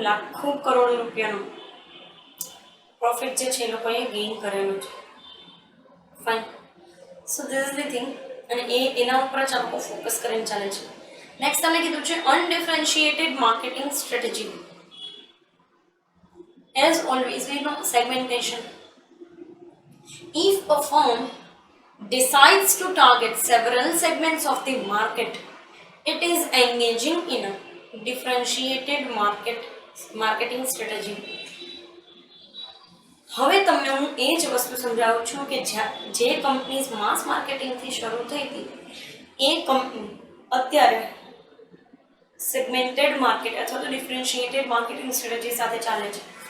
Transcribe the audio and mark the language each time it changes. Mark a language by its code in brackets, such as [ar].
[gu] લાખો કરોડ રૂપિયાનું પ્રોફિટ જે છે એ લોકોએ ગેઇન કરેલું છે. Fine. [en] So this is the thing. [gu] અને એના ઉપર જ આપણે ફોકસ કરીને ચાલે છે. નેક્સ્ટ તમને કીધું છે અનડિફરન્શિએટેડ marketing strategy. [en] As always, we know segmentation. If a firm decides to target several segments of the market, it is engaging in a differentiated marketing strategy. [gu] હવે તમને હું એ જ વસ્તુ સમજાવું છું કે જે કંપનીઝ માસ માર્કેટિંગથી શરૂ થઈ હતી એ કંપની અત્યારે સેગમેન્ટેડ માર્કેટ અથવા તો ડિફરન્શિએટેડ માર્કેટિંગ સ્ટ્રેટેજી સાથે ચાલે છે.